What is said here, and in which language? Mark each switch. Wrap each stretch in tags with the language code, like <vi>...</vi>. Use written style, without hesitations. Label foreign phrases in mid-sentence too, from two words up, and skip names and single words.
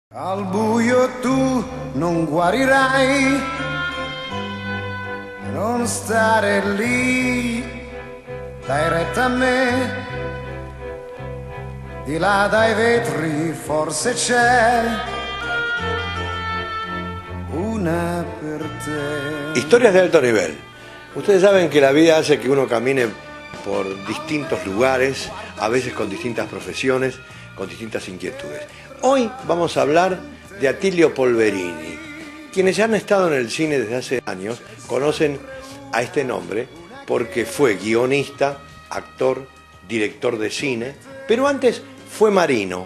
<it>Al buio tu non guarirai, non stare lì, dai retta a me, di là dai vetri forse c'è una per te.</it> <es>Historias de alto nivel. Ustedes saben que la vida hace que uno camine por distintos lugares, a veces con distintas profesiones, con distintas inquietudes. Hoy vamos a hablar de Attilio Polverini. Quienes ya han estado en el cine desde hace años conocen a este nombre porque fue guionista, actor, director de cine, pero antes fue marino.</es>